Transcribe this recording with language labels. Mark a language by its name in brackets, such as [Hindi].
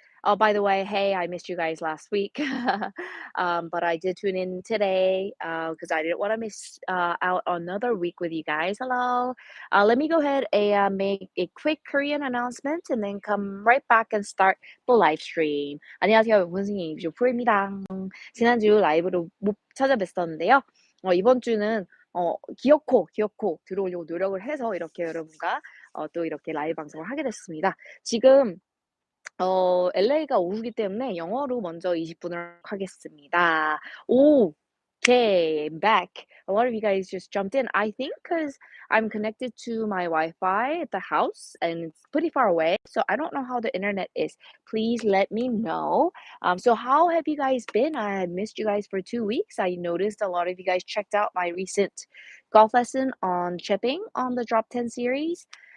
[English] Oh, by the way, hey, I missed you guys last week. But I did tune in today because I didn't want to miss out another week with you guys. Hello. Let me go ahead and make a quick Korean announcement and then come right back and start the live stream. [Korean] 안녕하세요. 원숭이 조프로입니다. 지난주 라이브로 못 찾아뵀었는데요. 이번 주는 기어코 들어오려고 노력을 해서 이렇게 여러분과 또 이렇게 라이브 방송을 하게 됐습니다. 지금 LA가 오후기 때문에 영어로 먼저 20분을 하겠습니다. [English] Okay, I'm back. A lot of you guys just jumped in. I think because I'm connected to my Wi-Fi at the house and it's pretty far away, so I don't know how the internet is. Please let me know. So how have you guys been? I had missed you guys for 2 weeks. I noticed a lot of you guys checked out my recent golf lesson on chipping on the Drop 10 series.